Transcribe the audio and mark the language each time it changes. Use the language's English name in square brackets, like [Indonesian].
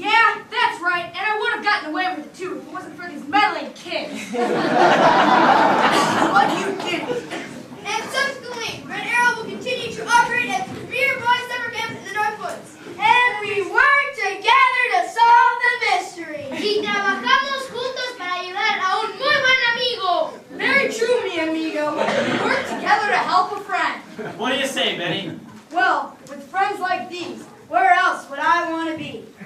[English] Yeah, that's right, and I would have gotten away with it too if it wasn't for these meddling kids. What you kidding? And subsequently, Red Arrow will continue to operate as the premier boys summer camp in the North Woods. And we work together to solve the mystery. [Spanish] Y trabajamos juntos para ayudar a un muy buen amigo. [English] Very true, [Spanish] mi amigo. [English] We work together to help a friend. What do you say, Benny? Well, with friends like these, where else would I want to be?